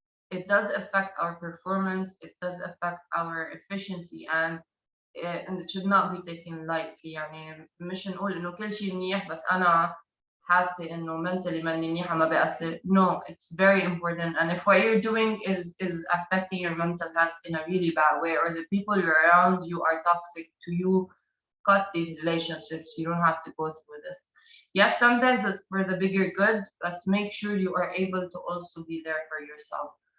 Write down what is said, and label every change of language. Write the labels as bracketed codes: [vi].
[en] It does affect our performance, it does affect our efficiency, and it should not be taken lightly. [ar] يعني مش نقول إنه كل شيء منيح بس أنا حاسة إنه mentally ماني منيحة ما بأثر. [en] No, it's very important. And if what you're doing is affecting your mental health in a really bad way, or the people you're around you are toxic to you, cut these relationships. You don't have to go through this. Yes, sometimes it's for the bigger good, but make sure you are able to also be there for yourself.